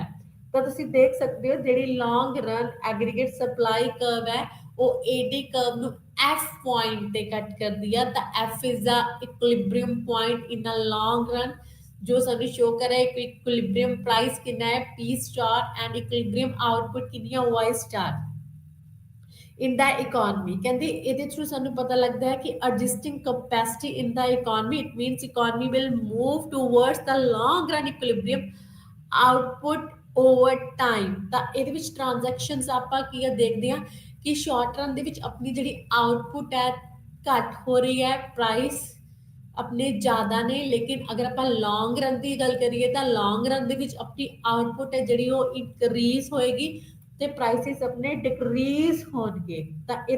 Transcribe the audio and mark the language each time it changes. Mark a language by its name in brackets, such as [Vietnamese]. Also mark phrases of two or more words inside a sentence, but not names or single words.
[Punjabi] ਤਾਂ ਤੁਸੀਂ ਦੇਖ ਸਕਦੇ ਹੋ ਜਿਹੜੀ [English] long run aggregate supply curve [Punjabi] ਹੈ ਉਹ [English] AD curve [Punjabi] ਨੂੰ F ਪੁਆਇੰਟ ਤੇ ਕੱਟ ਕਰਦੀ ਹੈ। ਤਾਂ [English] F is the equilibrium point in a long run, [Punjabi] ਜੋ ਸਾਨੂੰ ਸ਼ੋ ਕਰ ਰਿਹਾ ਹੈ [English] equilibrium price [Punjabi] ਕਿੰਨਾ ਹੈ [English] P star and equilibrium output [Punjabi] ਕਿੰਨੀ ਹੈ [English] Y star. in the economy [Punjabi] ਕਹਿੰਦੇ ਇਹਦੇ ਥਰੂ ਸਾਨੂੰ ਪਤਾ ਲੱਗਦਾ ਹੈ ਕਿ [English] adjusting capacity in the economy it means economy will move towards the long run equilibrium output over time [Punjabi] ਤਾਂ ਇਹਦੇ ਵਿੱਚ ਟ੍ਰਾਂਜੈਕਸ਼ਨਸ ਆਪਾਂ ਕੀ ਆ ਦੇਖਦੇ ਹਾਂ ਕਿ [English] short run [Punjabi] ਦੇ ਵਿੱਚ ਆਪਣੀ ਜਿਹੜੀ ਆਊਟਪੁੱਟ ਹੈ ਘੱਟ ਹੋ ਰਹੀ ਹੈ ਪ੍ਰਾਈਸ ਆਪਣੇ ਜ਼ਿਆਦਾ ਨੇ ਲੇਕਿਨ ਅਗਰ ਆਪਾਂ [English] long run [Punjabi] ਦੀ ਗੱਲ ਕਰੀਏ ਤਾਂ [English] long run [Punjabi] ਦੇ ਵਿੱਚ ਆਪਣੀ ਆਊਟਪੁੱਟ ਹੈ ਜਿਹੜੀ ਉਹ ਇਨਕਰੀਜ਼ ਹੋਏਗੀ ਤੇ ਪ੍ਰਾਈਸਿਸ ਆਪਣੇ ਡਿਕਰੀਜ਼ ਹੋਣਗੇ ਤਾਂ ਇਹਦੇ